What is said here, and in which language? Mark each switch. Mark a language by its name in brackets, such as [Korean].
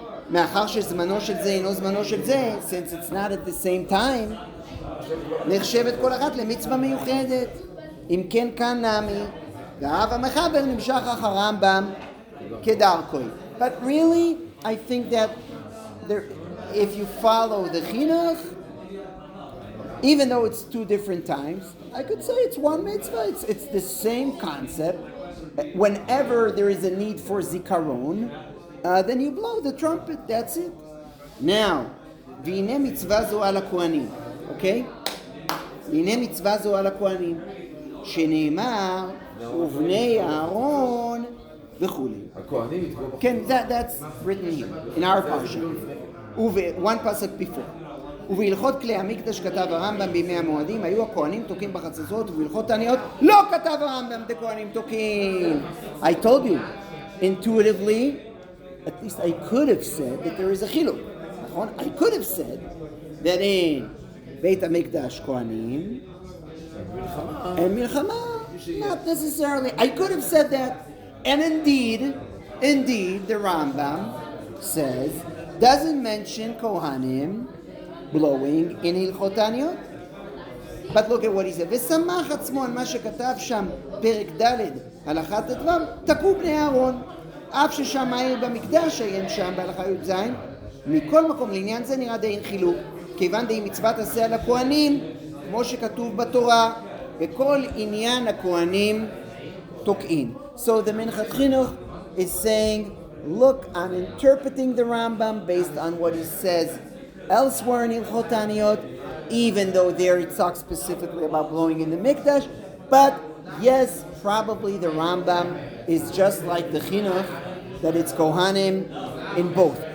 [Hebrew] מאחר שזמנו של זה אינו זמנו של זה, [English] since it's not at the same time, [Hebrew] נחשבת כל אחת למצווה מיוחדת. אם כן כאן נמי, והאב המחבר נמשך אחר הרמב"ם כדרכו. [English] But really, I think that if you follow the chinuch, even though it's two different times, I could say it's one mitzvah. It's the same concept. Whenever there is a need for zikaron, then you blow the trumpet. That's it. Now, [Hebrew] והנה מצווה זו על הכהנים. [English] Okay? [Hebrew] והנה מצווה זו על הכהנים, שנאמר ובני אהרון וכולי. כן, [English] that's written here, in our parashat. One pasuk before. [Hebrew] ובהלכות כלי המקדש כתב הרמב"ם בימי המועדים, היו הכהנים תוקעים בחצוצרות, ובהלכות תעניות לא כתב הרמב"ם דכהנים תוקעים. [English] I told you, intuitively, at least I could have said that there is a chiluk. I could have said that in [Hebrew] בית המקדש כהנים [English] and milchama, not necessarily. I could have said that, and indeed, the Rambam says, doesn't mention Kohanim blowing in Hilchot Taniyot. But look at what he said. [Hebrew] ושמח עצמו על מה שכתב שם פרק ד' הלכה ט"ו, תקעו בני אהרון, אף ששם העיר במקדש עיין שם בהלכה י"ז. מכל מקום לעניין זה נראה די אין חילוק, כיוון די מצוות עשה על הכהנים, כמו שכתוב בתורה, וכל עניין הכהנים תוקעים. [English] So the Minchat Chinuch is saying, look, I'm interpreting the Rambam based on what he says elsewhere in Hilchot Taniyot, even though there it talks specifically about blowing in the Mikdash. But yes, probably the Rambam is just like the Chinuch, that it's Kohanim in both.